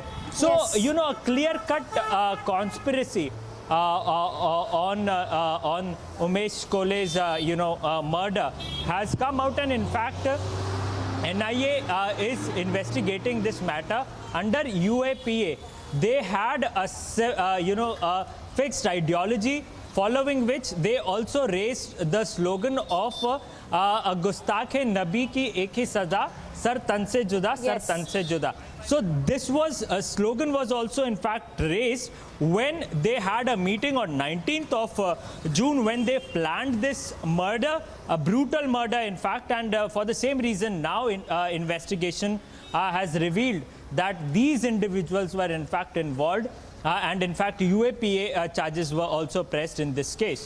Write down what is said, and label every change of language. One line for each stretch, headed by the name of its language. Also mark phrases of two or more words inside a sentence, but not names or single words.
English: So, a clear-cut conspiracy on Umesh Kolhe's, murder has come out, and in fact, NIA is investigating this matter under UAPA. They had a fixed ideology, following which they also raised the slogan of
Urdu: گستاخ نبی کی ایک ہی سزا، سر تن سے جدا، سر تن سے جدا.
English: So this slogan was also in fact raised when they had a meeting on 19th of June, when they planned this murder, a brutal murder in fact, and for the same reason now investigation has revealed that these individuals were in fact involved, and in fact UAPA charges were also pressed in this case.